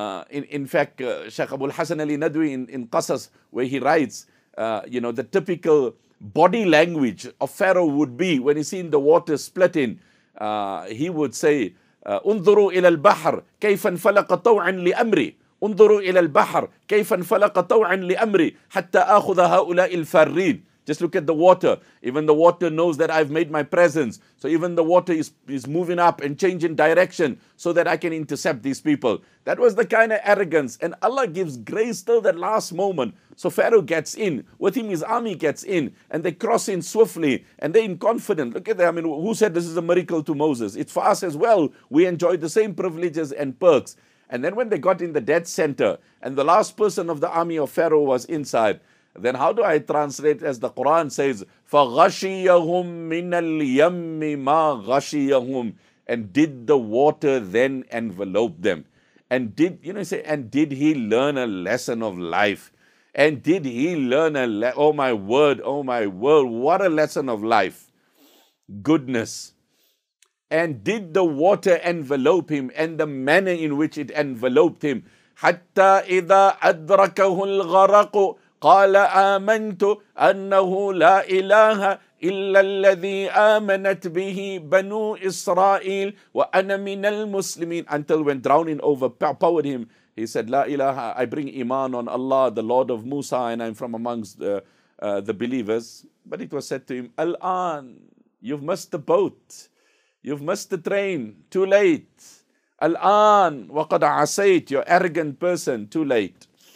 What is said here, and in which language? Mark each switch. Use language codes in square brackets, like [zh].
[en] In fact, Shaykh Abul Hasan Ali Nadwi in Qasas, where he writes, the typical body language of Pharaoh would be when he seen the water splitting. He would say, [ar] انظروا إلى البحر كيف انفلق طوعا لأمري انظروا إلى البحر كيف انفلق طوعا لأمري حتى آخذ هؤلاء الفارين. [en] Just look at the water. Even the water knows that I've made my presence. So even the water is moving up and changing direction so that I can intercept these people. That was the kind of arrogance. And Allah gives grace till that last moment. So Pharaoh gets in. With him, his army gets in. And they cross in swiftly. And they're confident. Look at that. I mean, who said this is a miracle to Moses? It's for us as well. We enjoy the same privileges and perks. And then when they got in the dead center, and the last person of the army of Pharaoh was inside, then how do I translate as the Quran says, [ar] فَغَشِيَهُمْ مِنَ الْيَمِّ مَا غَشِيَهُمْ. [en] And did the water then envelope them? And did, and did he learn a lesson of life? And did he learn oh my word, what a lesson of life. Goodness. And did the water envelope him, and the manner in which it enveloped him? [ar] حَتَّى إِذَا أَدْرَكَهُ الْغَرَقُ قال آمنت أنه لا إله إلا الذي آمنت به بنو إسرائيل وأنا من المسلمين. [en] Until when drowning overpowered him, he said, La ilaha, I bring iman on Allah, the Lord of Musa, and I'm from amongst the believers. But it was said to him, Al-an, you've missed the boat. You've missed the train. Too late. Al-an, [ar] وَقَدْ عَصَيْتَ, [en] you arrogant person, too late.